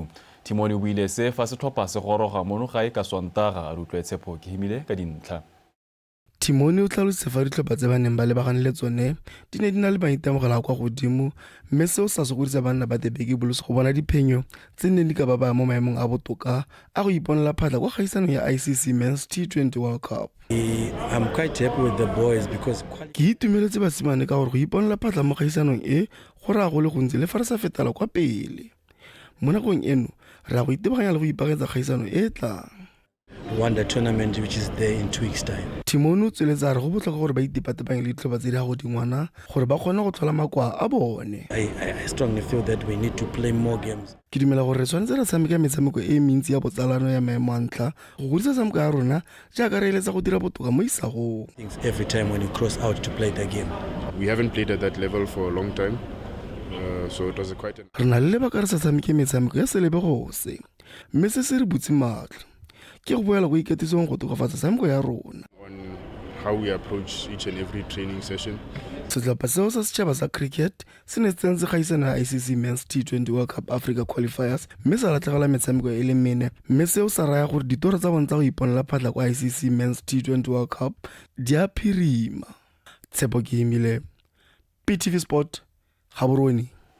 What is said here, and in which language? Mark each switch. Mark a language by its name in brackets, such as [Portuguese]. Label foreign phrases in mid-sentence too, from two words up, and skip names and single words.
[Tswana] Timoni o buile se fa setlhopha se goroga mono gae ka Sontaga a rutlwe tshepo ke himile ka dintlha. Timoni o tlhalositse fa ditlhopha tse ba neng ba lebagane le tsone di ne di na le maitemogelo a kwa godimo mme seo sa sokodisa banna ba The Big Bulls go bona diphenyo tse nne di ka ba baya mo maemong a botoka a go iponela phatla kwa kgaisanong ya ICC Men's T20 World Cup. [English] I'm quite happy with the boys because [Tswana] ke itumeletse basimane ka gore go iponela phatla mo kgaisanong e go raya go le gontsi le fa re sa fetela kwa pele. Mo nakong eno re a go itebaganya le go ipaaketsa kgaisano e tlang. [English] won the tournament which is there in 2 weeks time. [Tswana] Timoni o tsweletsa re go botlhokwa gore ba itepatepanye le ditlhopha tse di go dingwana gore ba kgone go tlhola makwa a bone. [English] I strongly feel that we need to play more games. [Tswana] Ke dumela gore re tshwanetse re tshameka metshameko e mentsi ya botsalano ya maemo a ntlha go godisa tshameko ya rona jaaka re eletsa go dira botoka mo isagong. [English] Every time when you cross out to play the game. We haven't played at that level for a long time. So it was quite [Tswana] re na le lebaka re sa tshameke metshameko ya selebe gose mme se se re butse matlho ke go boela go iketisong go tokafatsa tshameko ya rona. [English] On how we approach each and every training session. [Tswana] Setlhopha seo sa setšhaba sa cricket se ne tsentse kgaisano ya ICC Men's T20 World Cup Africa Qualifiers mme sa latlhegela metshameko e le mene mme seo sa raya gore ditoro tsa bone tsa go iponela phatla kwa ICC Men's T20 World Cup di a phirima. Tshepo ke himile PTV Sport Gaborone.